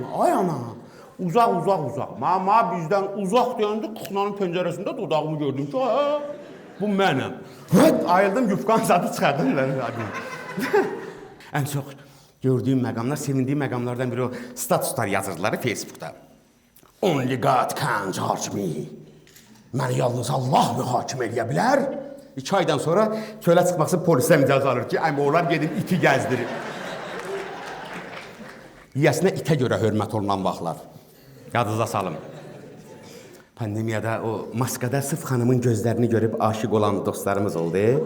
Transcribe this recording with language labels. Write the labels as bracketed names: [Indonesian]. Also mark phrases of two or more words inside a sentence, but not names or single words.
[Azerbaijani] Ay ana, uzaq. Mama bizdən uzaq deyəndə kuxnanın pəncərəsində dodağımı gördüm ki, bu mənəm. Ayıldım, yufqanın zadı çıxardım. Ən çox gördüyüm məqamlar, sevindiyim məqamlardan biri o statuslar yazırdılar Facebookda. [English] Only God can judge me. [Azerbaijani] Məni yalnız Allah mühakimə eləyə bilər. 2 aydan sonra çölə çıxması polisdən icazə alır ki, onlar gedib iti gəzdirir. Yiyəsinə itə görə hörmət olunan vaxtlar. Yadınıza salım. Pandemiyada o maskada Sıf xanımın gözlərini görüb aşiq olan dostlarımız oldu.